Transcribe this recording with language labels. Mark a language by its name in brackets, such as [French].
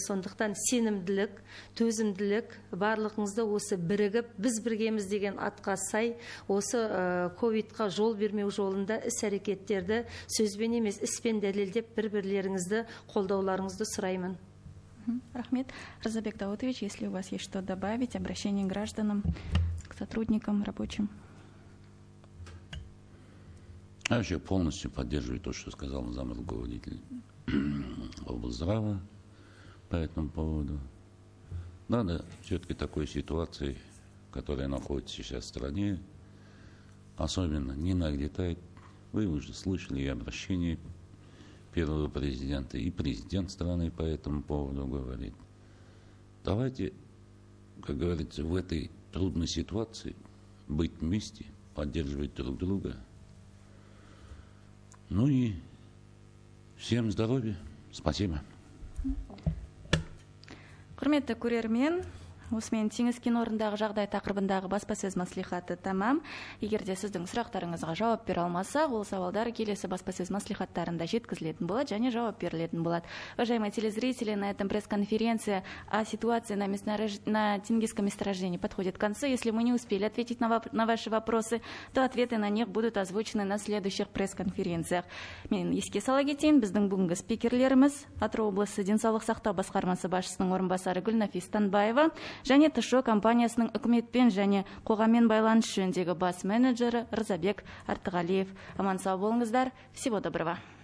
[Kazakh] Сондықтан сенімділік, төзімділік, барлығыңызды осы бірігіп, біз біргеміз деген атқа сай, осы ковидқа жол бермеу жолында іс-әрекеттерді сөзбен емес, іспен дәлелдеп, бір-бірлеріңізді қолдауларыңызды сұраймын. Рахмет. [Russian] Разабек Даутович, если у вас есть что добавить, обращение к гражданам, к сотрудникам, рабочим. Я вообще полностью поддерживаю то, что сказал замруководитель облздрава по этому поводу. Надо все-таки такой ситуации, которая находится сейчас в стране, особенно не нагнетать. Вы уже слышали и обращение первого президента, и президент страны по этому поводу говорит. Давайте, как говорится, в этой трудной ситуации быть вместе, поддерживать друг друга. Ну и всем здоровья. Спасибо. [Kazakh] Құрметті көрермен, осымен теңіз кен орнындағы жағдай тақырыбындағы баспасөз маслихаты тамам. Егер де сіздің сұрақтарыңызға жауап бере алмаса, ол сауалдар келесі баспасөз маслихаттарында жеткізілетін болады және жауап берілетін болады. [Russian] Уважаемые телезрители, на этом пресс-конференция о ситуации на Тенгизском месторождении подходит к концу. Если мы не успели ответить на ваши вопросы, то ответы на них будут озвучены на следующих пресс-конференциях. [Kazakh] Мен еске сала кетейін, біздің бүгінгі спикерлеріміз Атырау облысы денсаулық сақтау басқармасы басшысының орынбасары Гүлнафис Танбаева және ТШО компаниясының үкіметпен және қоғаммен байланыс жөніндегі бас менеджері Рзабек Артығалиев. Аман сау болыңыздар. [Russian] Всего доброго.